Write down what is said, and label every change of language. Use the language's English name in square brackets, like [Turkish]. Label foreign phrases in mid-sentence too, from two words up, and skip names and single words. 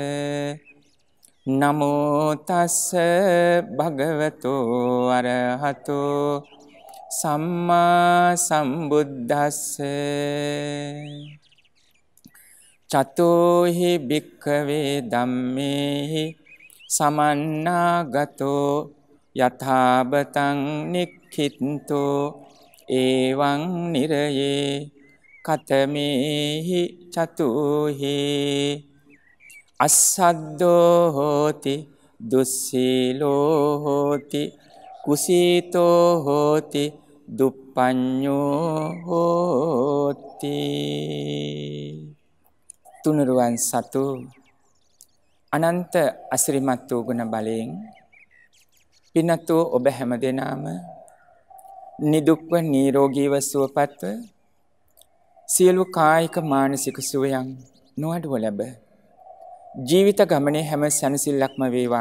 [Pali] නමෝ තස්ස භගවතෝ අරහතෝ සම්මා සම්බුද්දස්ස චතෝහි භික්ඛවේ ධම්මේහි සමන්නාගතෝ යථාබතං නික්ඛින්තෝ එවං නිරයේ කතමේහි චතුහි අස්සද්දෝ හෝති දුස්සීලෝ හෝති කුසීතෝ හෝති දුප්පඤ්ඤෝ හෝති. [Sinhala] තුනුරුවන් සතු අනන්ත අසිරිමත් වූ ගුණ බලයෙන් පින්වත්නි ඔබ හැමදෙනාම නිදුක්ව නිරෝගීව සුවපත්ව සියලු කායික මානසික සුවයන් නොඅඩුව ලැබ ජීවිත ගමනේ හැම සැනසෙල්ලක්ම වේවා.